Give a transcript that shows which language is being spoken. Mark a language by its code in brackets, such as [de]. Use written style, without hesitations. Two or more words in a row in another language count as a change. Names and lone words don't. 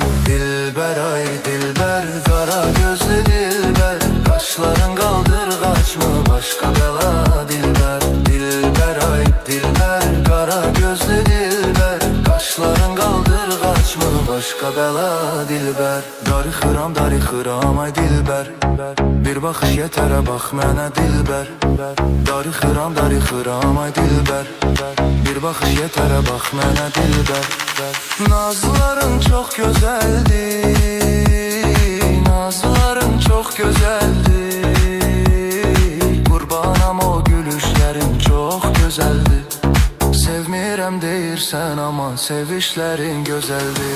[tr] Dilber ay dilber, kara gözlü dilber. Kaşların kaldırgaç mı başka bela dilber. Dilber ay dilber, kara gözlü dilber. Kaşların kaldırgaç mı başka bela dilber. [az] Darıxıram ay dilber. Bir baxış yetərə bax mənə dilber. Darıxıram ay dilber. Bir baxış yetərə bax mənə dilber. [tr] Nazların çok güzeldi, nazların çok güzeldi. Qurbanam o gülüşlerin çok güzeldi. [az] Sevmirəm deyirsən ama sevişlərin gözəldi.